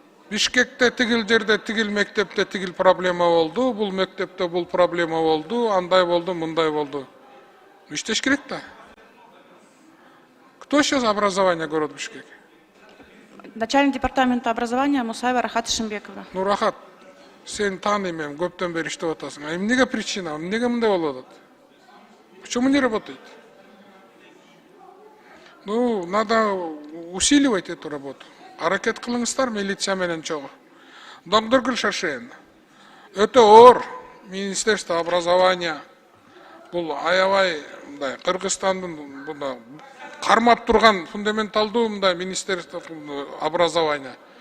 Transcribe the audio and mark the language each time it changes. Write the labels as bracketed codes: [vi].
[ky] Бишкекте тигил жерде, тигил мектепте тигил проблема болду, бул мектепте бул проблема болду, андай болду, мындай болду. Иштеш керек да. [ru] Кто сейчас образование города Бишкек? Начальник департамента образования Мусаева Рахат Ишимбековна. [ky] Ну, Рахат, сен танимын, көптөн бери иштеп атасың. А эмнеге причина? Эмнеге мындай болуп атат? [ru] Почему не работает? Ну, надо усиливать эту работу. [ky] Аракет кылыңыздар милиция менен чогуу. Доктор Шашен. Өтө оор Министерство образования. Бул аябай мындай Кыргызстандын мындай кармап турган фундаменталдуу мындай Министерство образования.